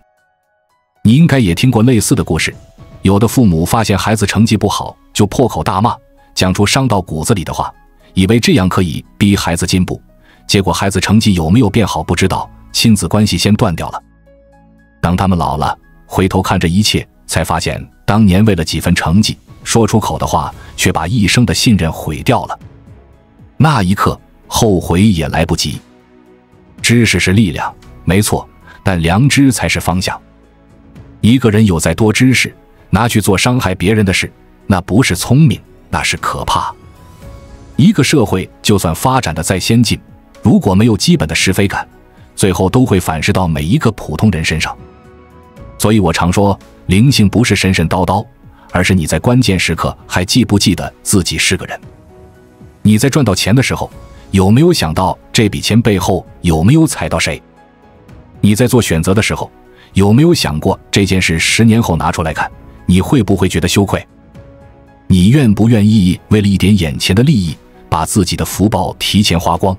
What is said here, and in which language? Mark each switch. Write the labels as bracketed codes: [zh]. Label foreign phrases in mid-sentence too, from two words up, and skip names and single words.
[zh] 你應該也聽過類似的故事，有的父母發現孩子成績不好，就破口大罵，講出傷到骨子裡的話，以為這樣可以逼孩子進步，結果孩子成績有沒有變好不知道，親子關係先斷掉了。當他們老了，回頭看這一切，才發現當年為了幾分成績說出口的話，卻把一生的信任毀掉了。那一刻後悔也來不及。知識是力量，沒錯，但良知才是方向。一個人有再多知識，拿去做傷害別人的事，那不是聰明，那是可怕。一個社會就算發展的再先進，如果沒有基本的是非感，最後都會反噬到每一個普通人身上。所以我常說，靈性不是神神叨叨，而是你在關鍵時刻還記不記得自己是個人。你在賺到錢的時候，有沒有想到這筆錢背後有沒有踩到誰？你在做選擇的時候， 有沒有想過這件事10年後拿出來看，你會不會覺得羞愧？你願不願意為了一點眼前的利益，把自己的福報提前花光？